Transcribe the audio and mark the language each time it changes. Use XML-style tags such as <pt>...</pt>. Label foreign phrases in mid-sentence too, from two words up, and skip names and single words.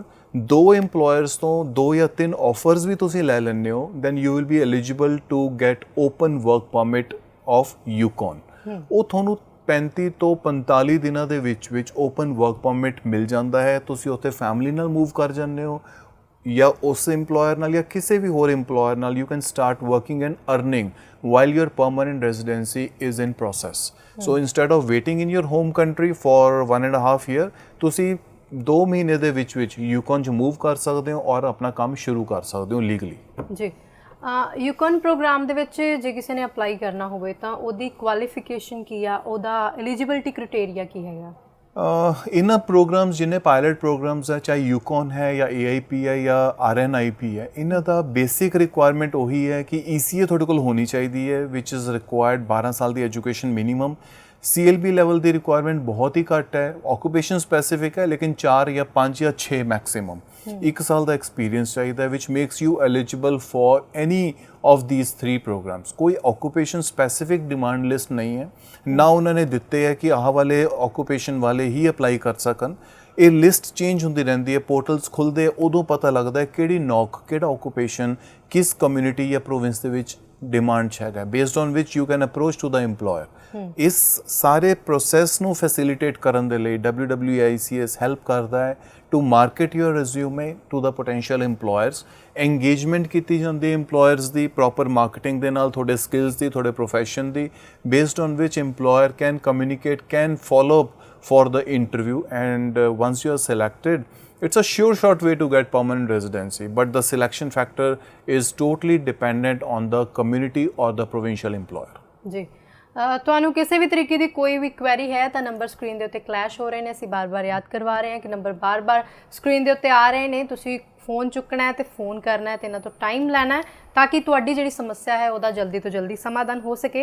<pa>2 EMPLOYERS ਤੋਂ 2 ਜਾਂ 3 ਆਫਰਸ ਵੀ ਤੁਸੀਂ ਲੈ ਲੈਂਦੇ ਹੋ,</pa> <en>then you will be eligible to get open work permit of Yukon.</en> <pa>ਉਹ ਤੁਹਾਨੂੰ 35 ਤੋਂ 45 ਦਿਨਾਂ ਦੇ ਵਿੱਚ</pa> <en>open work permit</en> <pa>ਮਿਲ ਜਾਂਦਾ ਹੈ। ਤੁਸੀਂ ਉੱਥੇ ਫੈਮਿਲੀ ਨਾਲ ਮੂਵ ਕਰ ਜਾਂਦੇ ਹੋ ਜਾਂ ਉਸ EMPLOYER ਨਾਲ ਜਾਂ ਕਿਸੇ ਵੀ ਹੋਰ EMPLOYER ਨਾਲ</pa> <en>you can start working and earning while your permanent residency is in process. So instead of waiting in your home country for 1.5 year,</en> <pa>ਤੁਸੀਂ 2 ਮਹੀਨੇ ਦੇ ਵਿੱਚ ਯੂਕੋਨ 'ਚ ਮੂਵ ਕਰ ਸਕਦੇ ਹੋ ਔਰ ਆਪਣਾ ਕੰਮ ਸ਼ੁਰੂ ਕਰ ਸਕਦੇ ਹੋ ਲੀਗਲੀ। ਜੀ, ਯੂਕੋਨ ਪ੍ਰੋਗਰਾਮ ਦੇ ਵਿੱਚ ਜੇ ਕਿਸੇ ਨੇ ਅਪਲਾਈ ਕਰਨਾ ਹੋਵੇ ਤਾਂ ਉਹਦੀ ਕੁਆਲੀਫਿਕੇਸ਼ਨ ਕੀ ਆ, ਉਹਦਾ</pa> <en>eligibility criteria</en> <pa>ਕੀ ਹੈਗਾ? ਇਹਨਾਂ ਪ੍ਰੋਗਰਾਮਸ ਜਿੰਨੇ</pa> <en>pilot programs</en> <pa>ਹੈ, ਚਾਹੇ ਯੂਕੋਨ ਹੈ ਜਾਂ AIP ਹੈ ਜਾਂ RNIP ਹੈ, ਇਹਨਾਂ ਦਾ</pa> <en>basic requirement</en> <pa>ਉਹੀ ਹੈ ਕਿ ECA ਤੁਹਾਡੇ ਕੋਲ ਹੋਣੀ ਚਾਹੀਦੀ ਹੈ,</pa> <en>which is required</en> <pa>12 ਸਾਲ ਦੀ</pa> <en>education minimum.</en> <pa>CLB ਲੈਵਲ ਦੀ ਰਿਕੁਆਇਰਮੈਂਟ ਬਹੁਤ ਹੀ ਘੱਟ ਹੈ,</pa> <en>occupation specific</en> <pa>ਹੈ, ਲੇਕਿਨ 4 ਜਾਂ 5 ਜਾਂ 6 ਮੈਕਸਿਮਮ 1 ਸਾਲ ਦਾ ਐਕਸਪੀਰੀਅੰਸ ਚਾਹੀਦਾ ਹੈ,</pa> <en>which makes you eligible for any of these 3 programs।</en> <pa>ਕੋਈ</pa> <en>occupation specific demand list</en> <pa>ਨਹੀਂ ਹੈ, ਨਾ ਉਹਨਾਂ ਨੇ ਦਿੱਤੇ ਹੈ ਕਿ ਆਹ ਵਾਲੇ ਆਕੂਪੇਸ਼ਨ ਵਾਲੇ ਹੀ ਅਪਲਾਈ ਕਰ ਸਕਣ। ਇਹ ਲਿਸਟ ਚੇਂਜ ਹੁੰਦੀ ਰਹਿੰਦੀ ਹੈ, ਪੋਰਟਲਸ ਖੁੱਲ੍ਹਦੇ ਉਦੋਂ ਪਤਾ ਲੱਗਦਾ ਹੈ ਕਿਹੜੀ ਨੌਕ, ਕਿਹੜਾ ਆਕੂਪੇਸ਼ਨ ਕਿਸ ਕਮਿਊਨਿਟੀ ਜਾਂ ਪ੍ਰੋਵਿੰਸ ਦੇ ਵਿੱਚ ਡਿਮਾਂਡ 'ਚ ਹੈਗਾ,</pa> <en>based on which you can approach to the</en> <pa>EMPLOYER। ਇਸ ਸਾਰੇ ਪ੍ਰੋਸੈਸ ਨੂੰ ਫੈਸਿਲੀਟੇਟ ਕਰਨ ਦੇ ਲਈ WWICS ਹੈਲਪ ਕਰਦਾ ਹੈ</pa> <en>to market your resume to the potential</en> <pa>EMPLOYERS। ਇੰਗੇਜਮੈਂਟ ਕੀਤੀ ਜਾਂਦੀ ਹੈ EMPLOYERS ਦੀ ਪ੍ਰੋਪਰ ਮਾਰਕੀਟਿੰਗ ਦੇ ਨਾਲ, ਤੁਹਾਡੇ ਸਕਿੱਲਸ ਦੀ, ਤੁਹਾਡੇ ਪ੍ਰੋਫੈਸ਼ਨ ਦੀ,</pa> <en>based on which EMPLOYER can communicate, can follow up for the interview, and once you are selected, it's a sure shot way to get permanent residency, but the selection factor is totally dependent on the community or the provincial employer।</en> <pa>ਜੀ, ਤੁਹਾਨੂੰ ਕਿਸੇ ਵੀ ਤਰੀਕੇ ਦੀ ਕੋਈ ਵੀ ਕੁਐਰੀ ਹੈ ਤਾਂ ਨੰਬਰ ਸਕਰੀਨ ਦੇ ਉੱਤੇ ਕਲੈਸ਼ ਹੋ ਰਹੇ ਨੇ, ਅਸੀਂ ਬਾਰ-ਬਾਰ ਯਾਦ ਕਰਵਾ ਰਹੇ ਹਾਂ ਕਿ ਨੰਬਰ ਬਾਰ-ਬਾਰ ਸਕਰੀਨ ਦੇ ਉੱਤੇ ਆ ਰਹੇ ਨੇ, ਤੁਸੀਂ ਫੋਨ ਚੁੱਕਣਾ ਹੈ ਤੇ ਫੋਨ ਕਰਨਾ ਹੈ ਤੇ ਇਹਨਾਂ ਤੋਂ ਟਾਈਮ ਲੈਣਾ ਹੈ ਤਾਂ ਕਿ ਤੁਹਾਡੀ ਜਿਹੜੀ ਸਮੱਸਿਆ ਹੈ ਉਹਦਾ ਜਲਦੀ ਤੋਂ ਜਲਦੀ ਸਮਾਧਾਨ ਹੋ ਸਕੇ।</pa>